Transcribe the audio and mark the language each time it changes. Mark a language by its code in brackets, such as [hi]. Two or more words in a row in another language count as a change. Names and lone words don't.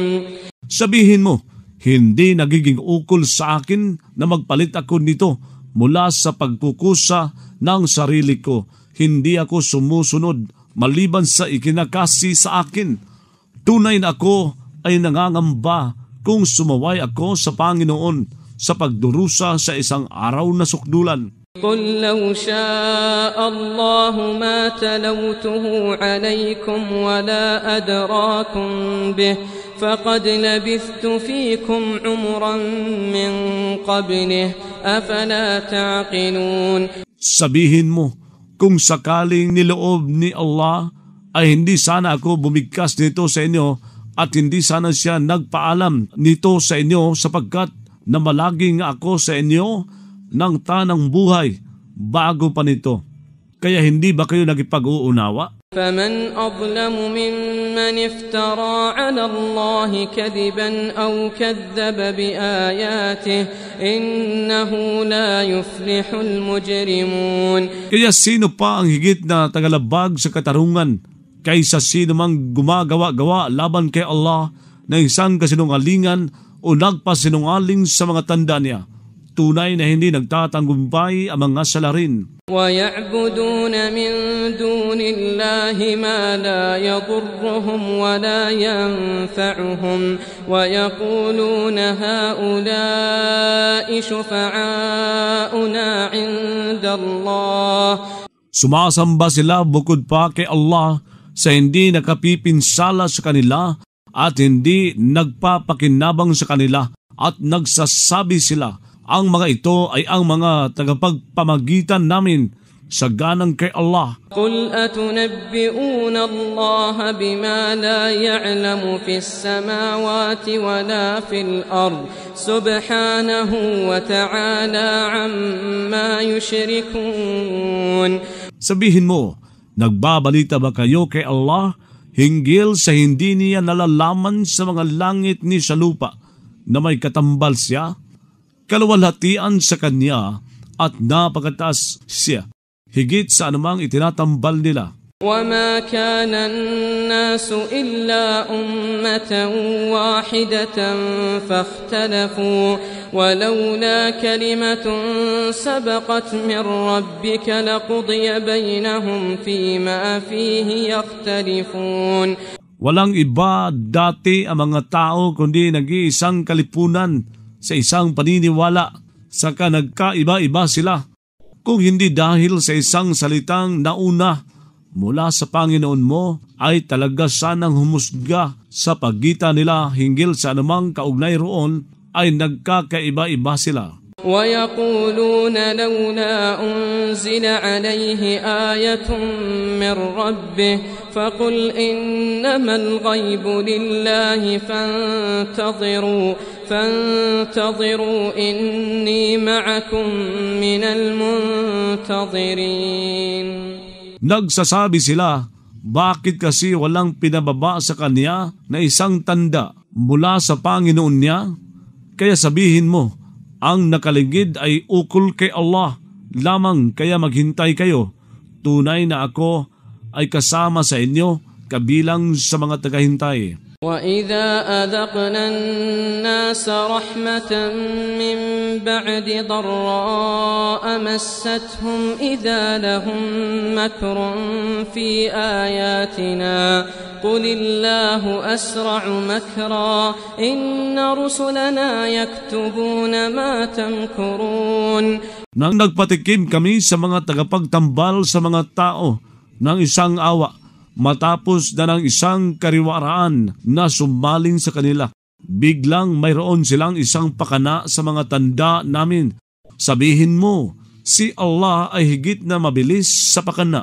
[tl] Sabihin mo, hindi nagiging ukol sa akin na magpalit ako nito mula sa pagkukusa ng sarili ko. Hindi ako sumusunod maliban sa ikinakasi sa akin. Tunay na ako ay nangangamba kung sumaway ako sa Panginoon sa pagdurusa sa isang araw na sukdulan. [ar] قُلْ لَوْ شَاءَ اللَّهُ مَا تَلَوْتُهُ عَلَيْكُمْ وَلَا أَدْرَاكُمْ بِهِ فَقَدْ لَبِثْتُ فِيكُمْ عُمُرًا مِّن قَبْلِهِ أَفَلَا تَعْقِلُونَ. [tl] Sabihin mo, kung sakaling niloob ni Allah, ay hindi sana ako bumigkas nito sa inyo at hindi sana siya nagpaalam nito sa inyo, sapagkat namalaging ako sa inyo ng tanang buhay bago pa nito. Kaya hindi ba kayo nagipag-uunawa? [ar] فَمَنْ أَظْلَمُ مِمَّنِ افْتَرَى عَلَى اللَّهِ كَذِبًا أَوْ كَذَّبَ بِآيَاتِهِ إِنَّهُ لَا يُفْلِحُ الْمُجْرِمُونَ. [tl] Kaya sino pa ang higit na tagalabag sa katarungan kaysa sino mang gumagawa-gawa laban kay Allah na isang kasinungalingan o nagpasinungaling sa mga tanda niya? tunay na hindi nagtatanggumpay ang mga salarin. [ar] ويعبدون من دون الله ما لا يضرهم ولا ينفعهم ويقولون هؤلاء شفعاؤنا عند الله. [tl] Sumasamba sila bukod pa kay Allah sa hindi nakapipinsala sa kanila at hindi nagpapakinabang sa kanila, at nagsasabi sila, ang mga ito ay ang mga tagapagpamagitan namin sa ganang kay Allah. [ar] قل أتنبئون الله بما لا يعلم في السماوات ولا في الأرض سبحانه وتعالى عما يشركون. [tl] Sabihin mo, nagbabalita ba kayo kay Allah hinggil sa hindi niya nalalaman sa mga langit ni sa lupa na may katambal siya? Kaluwalhatian sa kanya at napakataas siya, higit sa anumang itinatambal nila. [ar] وما كان الناس إلا أمة واحدة فاختلفوا ولولا كلمة سبقت من ربك لقضي بينهم فيما فيه يختلفون. [tl] Walang iba dati ang mga tao kundi nag-iisang kalipunan sa isang paniniwala, saka nagkaiba-iba sila. Kung hindi dahil sa isang salitang nauna mula sa Panginoon mo, ay talaga sanang humusga sa pagitan nila hinggil sa anumang kaugnay roon, ay nagkakaiba-iba sila. [ar] ويقولون لولا أنزل عليه آية من ربه فقل إنما الغيب لله فانتظروا إني معكم من المنتظرين. [tl] Nagsasabi sila, bakit kasi walang pinababa sa kanya na isang tanda mula sa Panginoon niya? Kaya sabihin mo, ang nakaligid ay ukol kay Allah lamang, kaya maghintay kayo. Tunay na ako ay kasama sa inyo, kabilang sa mga tagahintay. [ar] وَإِذَا أَذَقْنَا النَّاسَ رَحْمَةً مِّن بَعْدِ ضَرَّاءَ مَسَّتْهُمْ إِذَا لَهُم مَّكْرٌ فِي آيَاتِنَا قُلِ اللَّهُ أَسْرَعُ مَكْرًا إِنَّ رُسُلَنَا يَكْتُبُونَ مَا تَمْكُرُونَ. [tl] Nang nagpatikim kami sa mga tagapagtambal sa mga tao ng isang awa, matapos na ng isang kariwaraan na sumaling sa kanila, biglang mayroon silang isang pakana sa mga tanda namin. Sabihin mo, si Allah ay higit na mabilis sa pakana.